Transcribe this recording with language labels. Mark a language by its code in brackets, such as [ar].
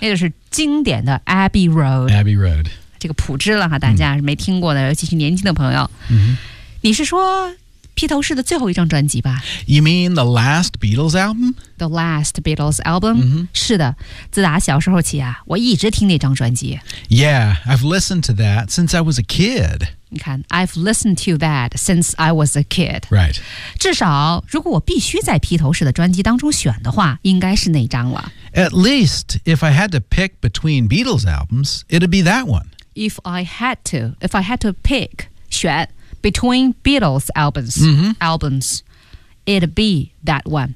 [zh] 那就是经典的 Abbey Road。 Abbey Road，这个普知了哈，大家没听过的，尤其是年轻的朋友。 [en] Mm-hmm. [zh] 你是说披头士的最后一张专辑吧 [en] ？You mean the last Beatles album？ The last Beatles album？、 Mm-hmm. [zh] 是的，自打小时候起啊，我一直听那张专辑。 [en] Yeah， I've listened to that since I was a kid。 [zh] 你看 [en] ，I've listened to that since I was a kid。 Right。 [zh] 至少，如果我必须在披头士的专辑当中选的话，应该是那张了。 [en] At least if I had to pick between Beatles albums， it'd be that one。 If I had to pick， [zh] 选。 [en] Between Beatles albums,、 mm-hmm. albums, it'd be that one.、